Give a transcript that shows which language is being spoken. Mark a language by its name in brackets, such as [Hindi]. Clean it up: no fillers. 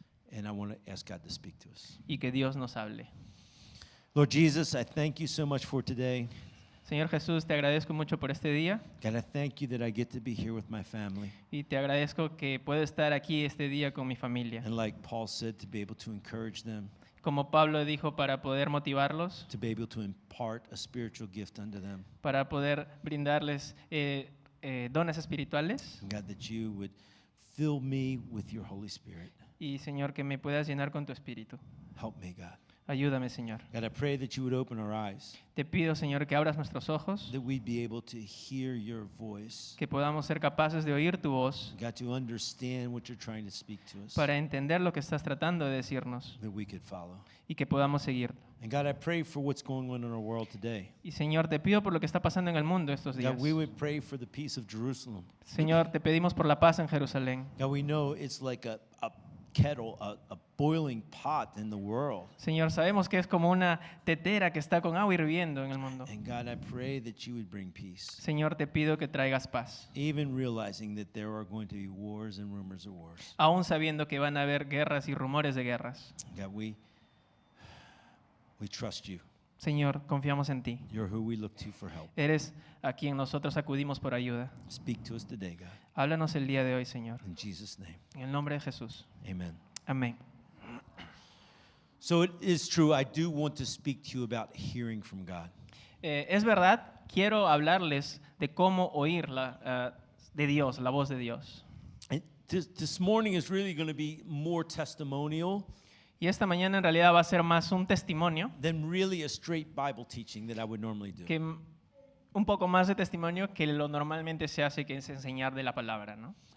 [English] And I want to ask God to speak to us. [Spanish] y que Dios nos hable. [English] Lord Jesus, I thank you so much for today. [Spanish] Señor Jesús, te agradezco mucho por este día [English] God, I thank you that I get to be here with my family. [Spanish] y te agradezco que puedo estar aquí este día con mi familia. [English] And like Paul said, to be able to encourage them, [Spanish] Como Pablo dijo, para poder motivarlos, [English] to be able to impart a spiritual gift unto them. [Spanish] para poder brindarles dones espirituales. [English] And God, that you would fill me with your Holy Spirit. [Spanish] Y Señor, que me puedas llenar con tu espíritu. [English] Help me, God. [Spanish] Ayúdame, Señor. [English] God, I pray that you would open our eyes, [Spanish] Te pido, Señor, que abras nuestros ojos, [English] that we'd be able to hear your voice. [Spanish] que podamos ser capaces de oír tu voz [English] God, to understand what you're trying to speak to us, [Spanish] para entender lo que estás tratando de decirnos [English] that we could follow. [Spanish] y que podamos seguir. [English] And God, I pray for what's going on in our world today. [Spanish] Y Señor, te pido por lo que está pasando en el mundo estos días. [English] God, we would pray for the peace of Jerusalem. [Spanish] Señor, te pedimos por la paz en Jerusalén. [English] God, we know it's like a kettle, a boiling pot in the world. [Spanish] Señor, sabemos que es como una tetera que está con agua hirviendo en el mundo. [English] And God, I pray that you would bring peace, [Spanish] Señor, te pido que traigas paz, [English] even realizing that there are going to be wars and rumors of wars. [Spanish] aún sabiendo que van a haber guerras y rumores de guerras. [English] God, we trust you. [Spanish] Señor, confiamos en ti. [English] You're who we look to for help. [Spanish] Eres a quien nosotros acudimos por ayuda. [English] Speak to us today, God. [Spanish] Háblanos el día de hoy, Señor. [English] In Jesus' name, [Spanish] En el nombre de Jesús. [English] amen. [Spanish] Amén. [English] So it is true, I do want to speak to you about hearing from God. [Spanish] Es verdad, quiero hablarles de cómo oír de Dios, la voz de Dios. [English] And this morning is really going to be more testimonial [Spanish] Y esta mañana en realidad va a ser más un testimonio, [English] than really a straight Bible teaching that I would normally do. [Spanish] que un poco más de testimonio que lo normalmente se hace, que es enseñar de la palabra, ¿no?